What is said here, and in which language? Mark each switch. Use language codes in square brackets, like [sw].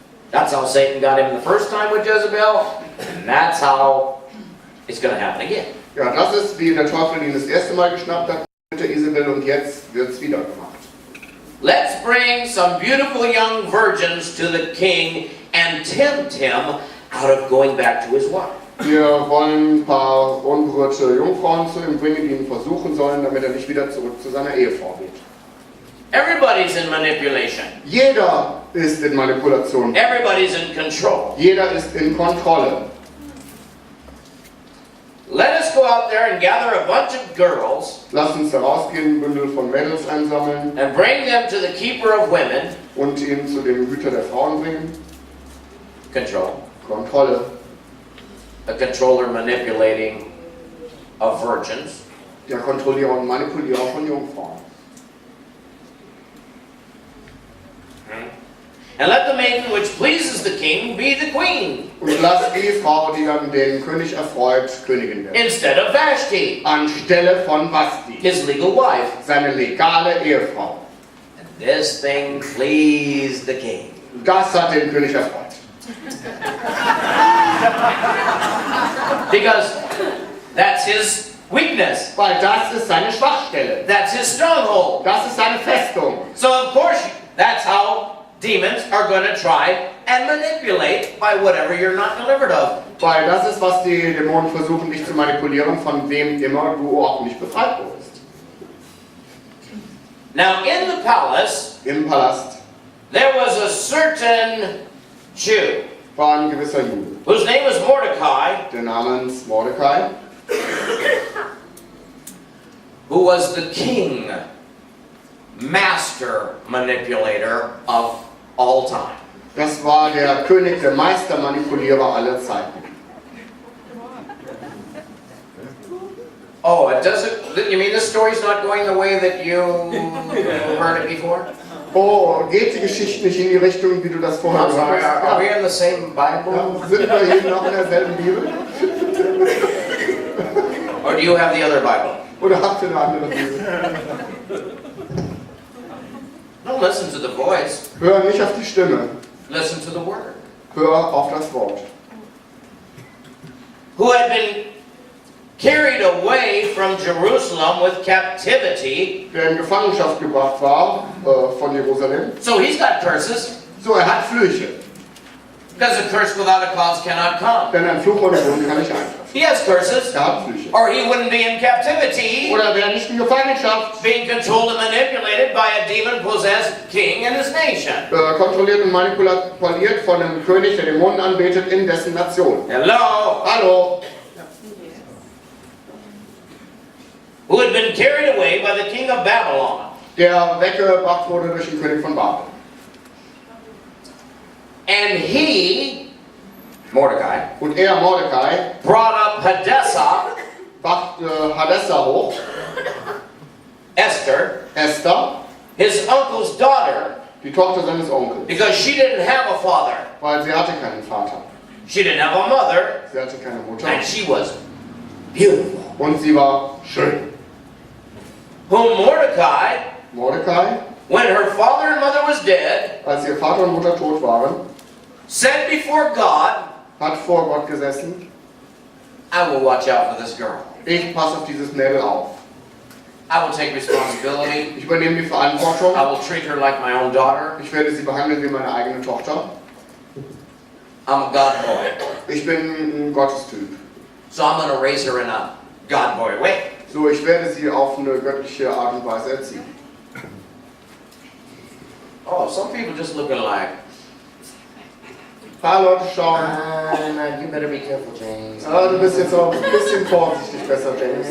[en] That's how Satan got him the first time with Jezebel, and that's how it's going to happen again. [de] Ja, das ist, wie der Teufel ihn das erste Mal geschnappt hat mit der Isabel und jetzt wird es wieder gemacht. [en] Let's bring some beautiful young virgins to the king and tempt him out of going back to his wife. [de] Wir wollen ein paar unberührte Jungfrauen zu ihm bringen, die ihn versuchen sollen, damit er nicht wieder zurück zu seiner Ehefrau geht. [en] Everybody's in manipulation. [de] Jeder ist in Manipulation. [en] Everybody's in control. [de] Jeder ist in Kontrolle. [en] Let us go out there and gather a bunch of girls [de] Lass uns herausgehen, ein Bündel von Mädels einsammeln [en] and bring them to the keeper of women. [de] und ihn zu dem Hüter der Frauen bringen. [en] Control. [de] Kontrolle. [en] A controller manipulating of virgins. [de] Der Kontrollierer und Manipulierer von Jungfrauen. [en] And let the maiden which pleases the king be the queen, [de] Und lass die Frau, die dann den König erfreut, Königin werden. [en] instead of Vashti, [de] Anstelle von Vashti, [en] his legal wife. [de] seine legale Ehefrau. [en] And this thing pleased the king. [de] Das hat den König erfreut. [en] Because that's his weakness. [de] Weil das ist seine Schwachstelle. [en] That's his stronghold. [de] Das ist seine Festung. [en] So of course, that's how demons are going to try and manipulate by whatever you're not delivered of. [de] Weil das ist, was die Dämonen versuchen, dich zu manipulieren, von wem immer du auch nicht befreit wurdest. [en] Now in the palace, [de] Im Palast [en] there was a certain Jew [de] war ein gewisser Jude, [en] whose name was Mordecai, [de] der namens Mordecai, [en] who was the king, master manipulator of all time. [de] das war der König, der Meistermanipulierer aller Zeiten. [en] Oh, it doesn't, you mean this story's not going the way that you heard it before? [de] Oh, geht die Geschichte nicht in die Richtung, wie du das vorher [en] I'm sorry, [de] gesagt [en] are we [de] hast? [en] in the same Bible? [de] Ja, sind wir hier noch in derselben Bibel? [en] Or do you have the other Bible? [de] Oder habt ihr eine andere Bibel? [en] Don't listen to the voice. [de] Hör nicht auf die Stimme, [en] Listen to the word. [de] hör auf das Wort. [en] Who had been carried away from Jerusalem with captivity. [de] Der in Gefangenschaft gebracht war von Jerusalem. [en] So he's got curses. [de] So, er hat Flüche, [en] Because a curse without a cause cannot come. [de] denn ein Fluch ohne Grund kann nicht eintreffen. [en] He has curses. [de] Er hat Flüche. [en] Or he wouldn't be in captivity, [de] Oder er wäre nicht in Gefangenschaft, [en] being controlled and manipulated by a demon-possessed king and his nation. [de] kontrolliert und manipuliert von einem König, der Dämonen anbetet, in dessen Nation. [en] Hello? [de] Hallo, [en] Who had been carried away by the king of Babylon. [de] der weggebracht wurde durch den König von Babel. [en] And he, Mordecai, [de] Und er, Mordecai, [en] brought up Hadassah, [de] brachte Hadessa hoch, [en] Esther, [de] Esther, [en] his uncle's daughter, [de] die Tochter seines Onkels, [en] because she didn't have a father. [de] weil sie hatte keinen Vater. [en] She didn't have a mother, [de] Sie hatte keine Mutter. [en] and she was beautiful. [de] Und sie war schön. [en] Whom Mordecai, [de] Mordecai, [en] when her father and mother was dead, [de] als ihr Vater und Mutter tot waren, [en] said before God, [de] hat vor Gott gesessen, [en] I will watch out for this girl. [de] ich passe auf dieses Mädel auf. [en] I will take responsibility. [de] Ich übernehme die Verantwortung. [en] I will treat her like my own daughter. [de] Ich werde sie behandeln wie meine eigene Tochter. [en] I'm a God boy. [de] Ich bin ein Gottestyp. [en] So I'm going to raise her in a God boy way. [de] So, ich werde sie auf eine göttliche Art und Weise erziehen. [en] Oh, some people just looking like, [de] Ein paar Leute schauen, [en] you better be careful, James. [de] du bist jetzt auch ein bisschen vorsichtig besser, James.